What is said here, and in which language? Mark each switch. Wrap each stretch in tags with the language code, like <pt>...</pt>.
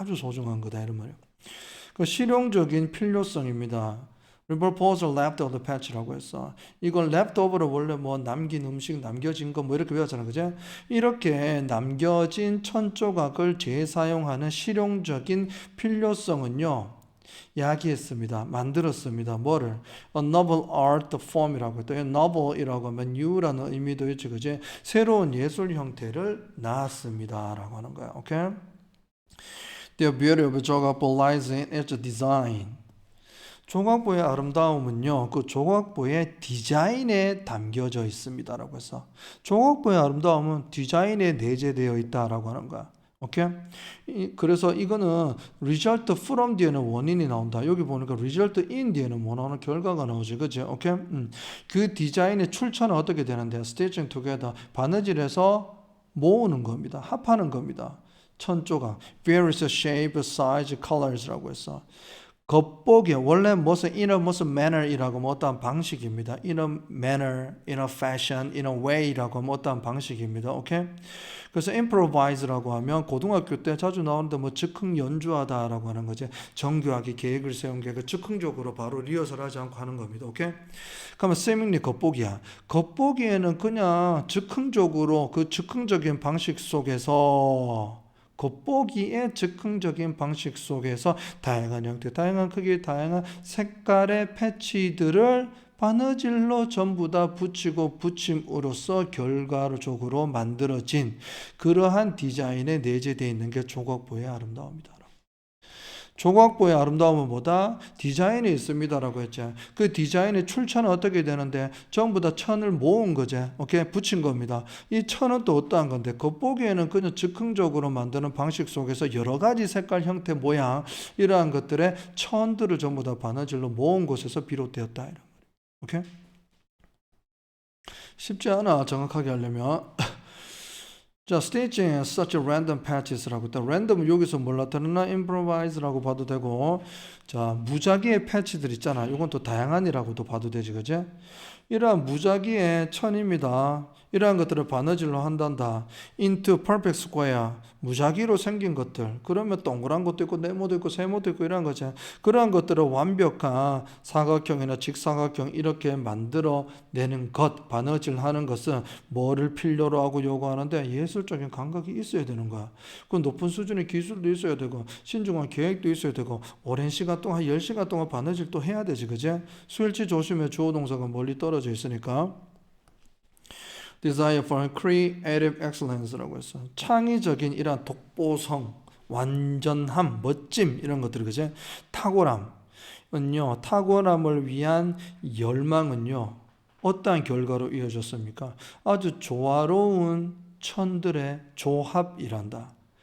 <ko>아주 소중한 거다 이런 말이에요. 그 실용적인 필요성입니다.</ko> <en>repurpose leftover patch라고 했어.</en> <ko>이건 leftover로 원래 뭐 남긴 음식, 남겨진 거 뭐 이렇게 배웠잖아, 그죠? 이렇게 남겨진 천조각을 재사용하는 실용적인 필요성은요, 야기했습니다. 만들었습니다. 뭐를?</ko> <en>A novel art form이라고 했다.</en> <ko>novel이라고 하면 new라는 의미도 있지, 그죠? 새로운 예술 형태를 낳았습니다라고 하는 거야. 오케이?</ko> <en>The beauty of 조각보 lies in its design.</en> <ko>조각보의 아름다움은요, 그 조각보의 디자인에 담겨져 있습니다라고 해서 조각보의 아름다움은 디자인에 내재되어 있다라고 하는 거야. 오케이? 그래서 이거는 result from 뒤에는 원인이 나온다. 여기 보니까 result in 뒤에는 뭐 나오는 결과가 나오지, 그죠? 오케이? 그 디자인의 출처는 어떻게 되는데?</ko> <en>stitching together,</en> <ko>바느질해서 모으는 겁니다. 합하는 겁니다.</ko> <en>천조각, various shape, size, colors라고 했어.</en> <ko>겉보기 원래 무슨 in a 무슨 manner이라고 뭐 어떠한 방식입니다.</ko> <en>in a manner, in a fashion, in a way라고</en> <ko>뭐 어떠한 방식입니다. 오케이? 그래서 improvise라고 하면 고등학교 때 자주 나오는데 뭐 즉흥 연주하다라고 하는 거지. 정교하게 계획을 세운 게 그 즉흥적으로 바로 리허설하지 않고 하는 겁니다. 오케이? 그러면 seemingly 겉보기야. 겉보기에는 그냥 즉흥적으로 그 즉흥적인 방식 속에서 겉보기의 즉흥적인 방식 속에서 다양한 형태, 다양한 크기, 다양한 색깔의 패치들을 바느질로 전부 다 붙이고 붙임으로써 결과적으로 만들어진 그러한 디자인에 내재되어 있는 게 조각보의 아름다움이다. 조각보의 아름다움은 뭐다? 디자인이 있습니다라고 했죠. 그 디자인의 출처는 어떻게 되는데 전부 다 천을 모은 거죠. 오케이? 붙인 겁니다. 이 천은 또 어떠한 건데 겉보기에는 그냥 즉흥적으로 만드는 방식 속에서 여러 가지 색깔, 형태, 모양 이러한 것들의 천들을 전부 다 바느질로 모은 곳에서 비롯되었다. 오케이? 쉽지 않아 정확하게 하려면.</ko> <en>자, stitching such random patches라고 했다.</en> <ko>random은 여기서 뭘 나타내나? improvise라고 봐도 되고, 자, 무작위의 패치들 있잖아. 이건 또 다양한이라고도 봐도 되지, 그지? 이러한 무작위의 천입니다. 이러한 것들을 바느질로 한단다.</ko> <en>into perfect square,</en> <ko>무작위로 생긴 것들. 그러면 동그란 것도 있고 네모도 있고 세모도 있고 이러한 거지. 그러한 것들을 완벽한 사각형이나 직사각형 이렇게 만들어내는 것, 바느질하는 것은 뭐를 필요로 하고 요구하는데 예술적인 감각이 있어야 되는 거야. 그 높은 수준의 기술도 있어야 되고 신중한 계획도 있어야 되고 오랜 시간 동안 10시간 동안 바느질도 해야 되지, 그지? 수일치 조심해. 주어 동사가 멀리 떨어져 있으니까.</ko> <en>desire for creative excellence라고 했어.</en> <ko>창의적인 이런 독보성, 완전함, 멋짐 이런 것들, 그지? 탁월함은요, 탁월함을 위한 열망은요, 어떠한 결과로 이어졌습니까? 아주 조화로운 천들의 조합이란다.</ko>